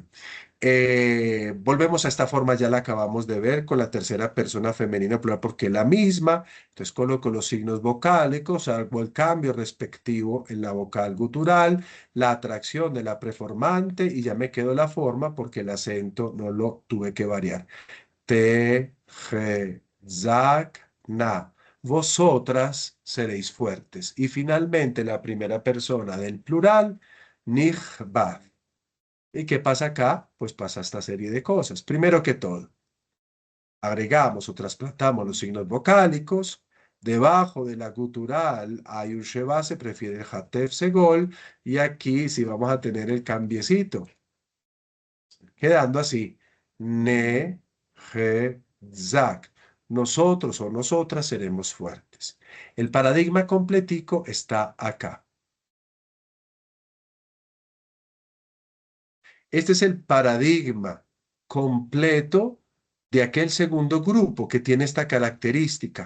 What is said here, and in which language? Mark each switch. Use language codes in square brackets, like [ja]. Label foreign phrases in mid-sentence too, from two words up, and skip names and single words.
[es] Volvemos a esta forma, ya la acabamos de ver con la tercera persona femenina plural porque es la misma. Entonces coloco los signos vocálicos, hago el cambio respectivo en la vocal gutural, la atracción de la preformante y ya me quedo la forma porque el acento no lo tuve que variar. [he] Te, je, zak, na. [es] Vosotras seréis fuertes. Y finalmente la primera persona del plural, nihbad. ¿Y qué pasa acá? Pues pasa esta serie de cosas. Primero que todo, agregamos o trasplantamos los signos vocálicos. Debajo de la gutural hay un sheba, se prefiere el hatef segol. Y aquí sí vamos a tener el cambiecito. Quedando así. [he] Ne, je, zak. [es] Nosotros o nosotras seremos fuertes. El paradigma completico está acá. Este es el paradigma completo de aquel segundo grupo que tiene esta característica.